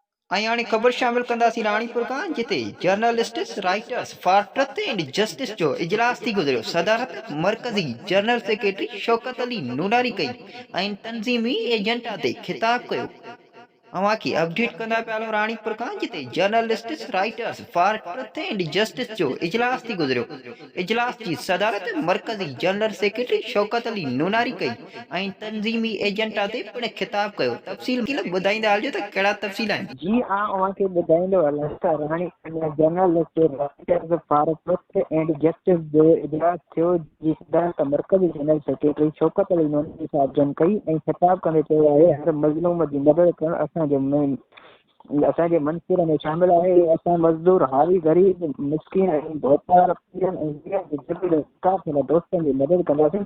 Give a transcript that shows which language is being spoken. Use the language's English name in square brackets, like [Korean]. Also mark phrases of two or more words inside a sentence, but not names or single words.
[Sindhi] ऐं हाणे ख़बर शामिल कंदासीं राणीपुर खां, जिते जर्नलिस्ट्स राइटर्स फॉर ट्रुथ एंड जस्टिस जो इजलास थी गुज़रियो। सदारत मर्कज़ी जनरल सेक्रेटरी शौकत अली नूनारी कई ऐं तंज़ीमी एजेंडा ते ख़िताब कयो। अवांखे अपडेट कंदा पिया हलूं राणीपुर खां, जिते जर्नलिस्ट्स राइटर्स फॉर ट्रुथ एंड जस्टिस जो इजलास थी गुज़रियो। इजलास जी सदारत मर्कज़ी जनरल सेक्रेटरी शौकत अली नूनारी कई ऐं तंज़ीमी एजेंडा ते पिण ख़िताब कयो। तफ़सील ॿुधाईंदा हलिजो त कहिड़ा तफ़सील आहिनि। जी अवांखे ॿुधाईंदो हलां त जर्नलिस्ट राइटर्स फॉर ट्रुथ एंड जस्टिस जो इजलास थियो, जी सदारत मर्कज़ी जनरल सेक्रेटरी शौकत अली नूनारी साहब जन कई ऐं ख़िताब कंदे चयो आहे, हर मज़लूम जी मदद करणु असांजे मंसूर में शामिल आहे। असां मज़दूर, हावी, गरीब, मिसकिन ऐं भोपाल दोस्तनि जी मदद कंदासीं।